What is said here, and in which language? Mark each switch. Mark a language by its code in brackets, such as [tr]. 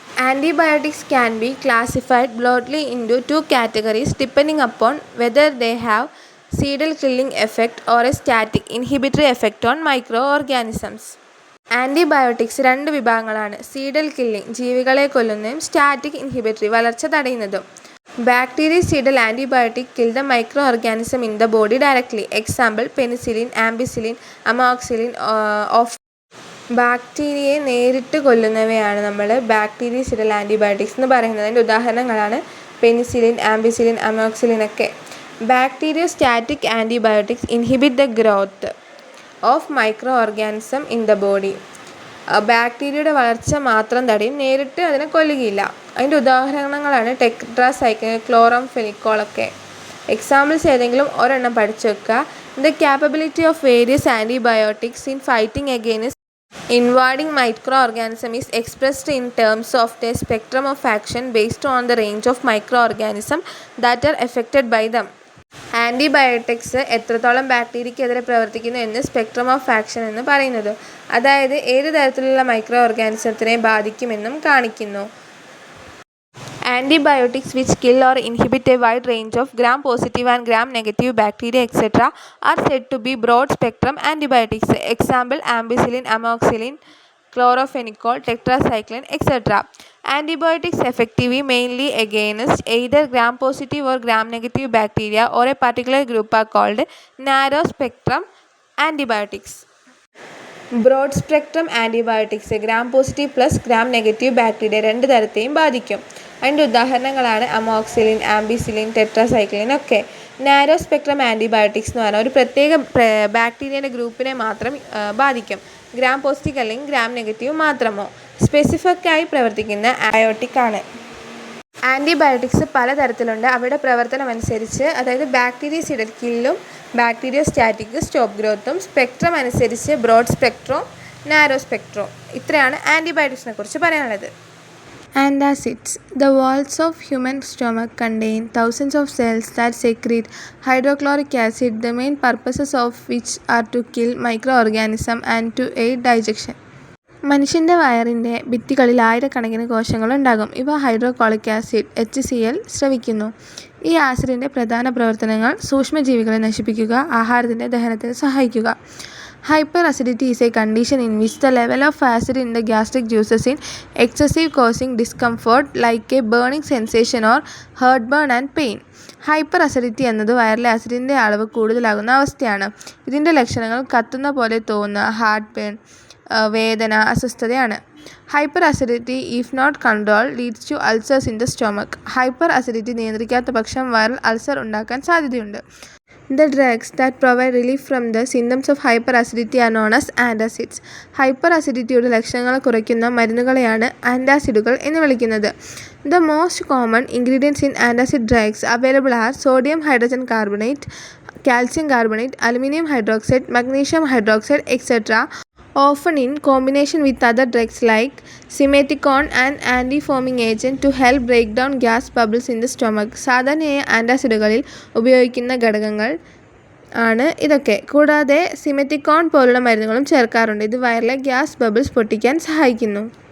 [en] Antibiotics can be classified broadly into 2 categories depending upon whether they have seedal killing effect or a static inhibitory effect on microorganisms. [ml] Antibiotics 2 വിഭാഗങ്ങളാണ്. Seidel killing ജീവികളെ കൊല്ലുന്നതും static inhibitory വളർച്ച തടയുന്നതും. [en] Bactericidal antibiotic kill the microorganism in the body directly. Example penicillin, ampicillin, amoxicillin of [ml] ബാക്ടീരിയയെ നേരിട്ട് കൊല്ലുന്നവയാണ് നമ്മൾ bactericidal antibiotics എന്ന് പറയുന്നത്. അതിൻ്റെ ഉദാഹരണങ്ങളാണ് penicillin, ampicillin, amoxicillin ഒക്കെ. [en] Bacteriostatic antibiotics inhibit the growth of micro organism in the body. [ml] ബാക്ടീരിയയുടെ വളർച്ച മാത്രം തടയും, നേരിട്ട് അതിനെ കൊല്ലുകയില്ല. അതിൻ്റെ ഉദാഹരണങ്ങളാണ് ടെട്രാസൈക്ലിൻ, ക്ലോറംഫെനിക്കോൾ ഒക്കെ. എക്സാമ്പിൾസ് ഏതെങ്കിലും ഒരെണ്ണം പഠിച്ചു വെക്കുക. [en] The capability of various antibiotics in fighting against invading microorganism is expressed in terms of their spectrum of action based on the range of microorganisms that are affected by them. [ml] Antibiotics എത്രത്തോളം ബാക്ടീരിയക്കെതിരെ പ്രവർത്തിക്കുന്നു എന്ന് spectrum of action എന്ന് പറയുന്നത്. അതായത് ഏത് തരത്തിലുള്ള micro ഓർഗാനിസത്തിനെ ബാധിക്കുമെന്നും കാണിക്കുന്നു. [en] Antibiotics which kill or inhibit a wide range of gram-positive and gram-negative bacteria etc. are said to be broad-spectrum antibiotics. Example ampicillin, amoxicillin, chlorophenicol, tetracycline etc. Antibiotics effective mainly against either gram-positive or gram-negative bacteria or a particular group are called narrow-spectrum antibiotics. [ml] Broad spectrum antibiotics gram positive plus gram negative bacteria 2 തരത്തെയും ബാധിക്കും. അതിൻ്റെ ഉദാഹരണങ്ങളാണ് amoxicillin, ampicillin, tetracycline ഒക്കെ. Narrow spectrum antibiotics എന്ന് പറഞ്ഞാൽ ഒരു പ്രത്യേക ബാക്ടീരിയയുടെ ഗ്രൂപ്പിനെ മാത്രം ബാധിക്കും. ഗ്രാം പോസിറ്റീവ് അല്ലെങ്കിൽ ഗ്രാം നെഗറ്റീവ് മാത്രമോ. സ്പെസിഫിക്കായി പ്രവർത്തിക്കുന്ന ആൻറ്റിബയോട്ടിക് ആണ്. ആൻറ്റിബയോട്ടിക്സ് പലതരത്തിലുണ്ട്. അവയുടെ പ്രവർത്തനം അനുസരിച്ച്, അതായത് ബാക്ടീരിയസിഡൽ കില്ലും ബാക്ടീരിയോസ്റ്റാറ്റിക് സ്റ്റോപ്പ് ഗ്രോത്തും. സ്പെക്ട്രം അനുസരിച്ച് ബ്രോഡ് സ്പെക്ട്രോ, നാരോ സ്പെക്ട്രോ. ഇത്രയാണ് ആൻറ്റിബയോട്ടിക്സിനെ കുറിച്ച് പറയാനുള്ളത്. [en] Antacids. The walls of human stomach contain thousands of cells that secrete hydrochloric acid, the main purposes of which are to kill microorganisms and to aid digestion. [ml] മനുഷ്യൻ്റെ വയറിൻ്റെ ഭിത്തികളിൽ ആയിരക്കണക്കിന് കോശങ്ങളുണ്ടാകും. ഇവ hydrochloric acid HCl സ്രവിക്കുന്നു. ഈ ആസിഡിൻ്റെ പ്രധാന പ്രവർത്തനങ്ങൾ സൂക്ഷ്മജീവികളെ നശിപ്പിക്കുക, ആഹാരത്തിൻ്റെ ദഹനത്തിന് സഹായിക്കുക. [en] Hyper acidity is a condition in which the level of acid in the gastric juices is excessive, causing discomfort like a burning sensation or heartburn and pain. [ml] Hyper acidity എന്നത് വയറിലെ ആസിഡിൻ്റെ അളവ് കൂടുതലാകുന്ന അവസ്ഥയാണ്. ഇതിൻ്റെ ലക്ഷണങ്ങൾ കത്തുന്ന പോലെ തോന്നുക, ഹാർട്ട് ബേൺ, വേദന, അസ്വസ്ഥതയാണ്. [en] Hyper acidity if not control leads to ulcers in the stomach. [ml] Hyper acidity നിയന്ത്രിക്കാത്ത പക്ഷം വയറിൽ അൾസർ ഉണ്ടാക്കാൻ സാധ്യതയുണ്ട്. [en] The drugs that provide relief from the symptoms of hyperacidity are known as antacids. [ml] Hyper അസിഡിറ്റിയുടെ ലക്ഷണങ്ങൾ കുറയ്ക്കുന്ന മരുന്നുകളെയാണ് ആൻറ്റാസിഡുകൾ എന്ന് വിളിക്കുന്നത്. [en] The most common ingredients in antacid drugs available are sodium hydrogen carbonate, calcium carbonate, aluminum hydroxide, magnesium hydroxide, etc., often in combination with other drugs like simeticone and anti-foaming agent to help break down gas bubbles in the stomach. [ml] സാധാരണയായി ആൻറ്റാസിഡുകളിൽ ഉപയോഗിക്കുന്ന ഘടകങ്ങൾ ആണ് ഇതൊക്കെ. കൂടാതെ സിമെറ്റിക്കോൺ പോലുള്ള മരുന്നുകളും ചേർക്കാറുണ്ട്. ഇത് വയറിലെ ഗ്യാസ് ബബിൾസ് പൊട്ടിക്കാൻ സഹായിക്കുന്നു.